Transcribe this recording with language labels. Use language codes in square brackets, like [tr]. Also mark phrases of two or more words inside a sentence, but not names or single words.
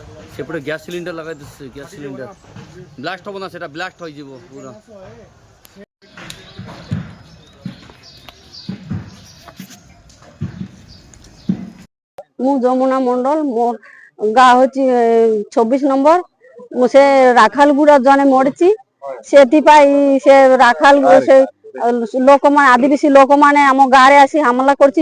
[bn] সেপটে গ্যাস সিলিন্ডার লাগাই দিচ্ছে, গ্যাস সিলিন্ডার ব্লাস্ট হবো না, সেটা ব্লাস্ট হয়ে যাব পুরো। [or] ମୁଁ ଯମୁନା ମଣ୍ଡଳ, ମୋର ଗାଁ ହଉଛି 24 ନମ୍ବର। ସେ ରାଖାଲଗୁଡ଼ା ଜଣେ ମରିଛି, ସେଥିପାଇଁ ସେ ରାଖାଲ ସେ ଲୋକମାନେ ଆଦିବାସୀ ଲୋକମାନେ ଆମ ଗାଁରେ ଆସି ହାମଲା କରିଛି।